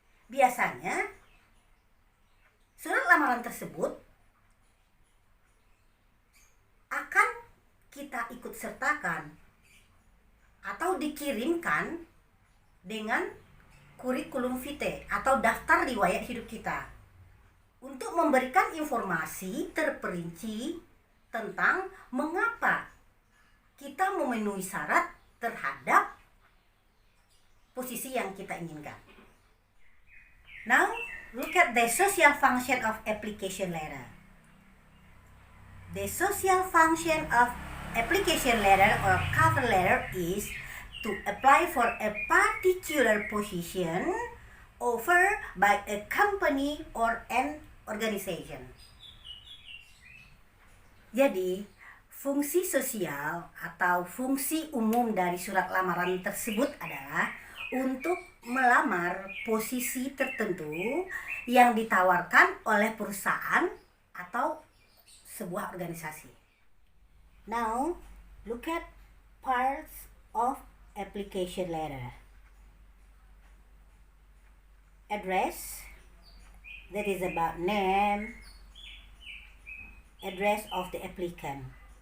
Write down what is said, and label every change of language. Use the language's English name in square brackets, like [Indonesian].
[Indonesian] Biasanya surat lamaran tersebut akan kita ikut sertakan atau dikirimkan dengan kurikulum vitae atau daftar riwayat hidup kita untuk memberikan informasi terperinci tentang mengapa kita memenuhi syarat terhadap posisi yang kita inginkan. [English] Now, look at the social function of application letter. The social function of application letter or cover letter is to apply for a particular position offered by a company or an organization. [Indonesian] Jadi, fungsi sosial atau fungsi umum dari surat lamaran tersebut adalah untuk melamar posisi tertentu yang ditawarkan oleh perusahaan atau sebuah organisasi. [English] Now, look at parts of application letter. Address, that is about name, address of the applicant.